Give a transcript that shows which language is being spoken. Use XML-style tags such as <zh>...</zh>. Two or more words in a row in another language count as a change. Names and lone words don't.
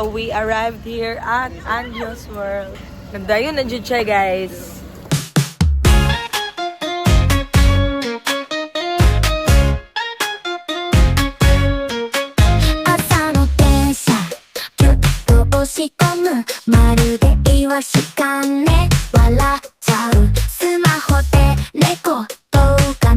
<en>we arrived here at Angel's World.</en> <ceb>Nagdayon na dyan siya, guys.</ceb> <ja>朝の電車ぎゅっと押し込むまるでイワシかね笑っちゃうスマホで猫動画</ja>